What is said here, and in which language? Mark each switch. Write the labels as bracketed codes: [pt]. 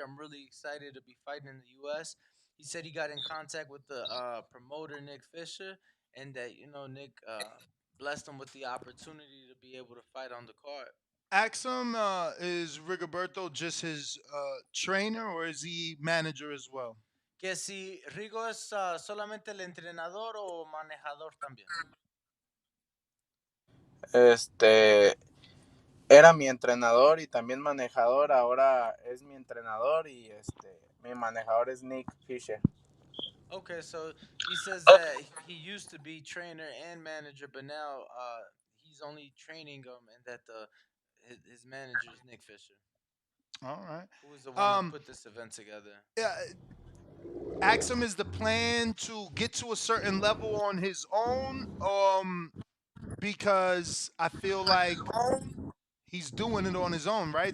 [en] I'm really excited to be fighting in the U.S." He said he got in contact with the promoter Nick Fisher, and that Nick blessed him with the opportunity to be able to fight on the card. Axum, is Rigoberto just his trainer or is he manager as well? [es] Que si Rigo es solamente el entrenador o manejador también. Era mi entrenador y también manejador, ahora es mi entrenador y mi manejador es Nick Fisher. [en] Okay, so he says that he used to be trainer and manager, but now he's only training them, and that his manager is Nick Fisher. All right. Who was the one who put this event together? Yeah, Axum is the plan to get to a certain level on his own, because I feel like he's doing it on his own, right?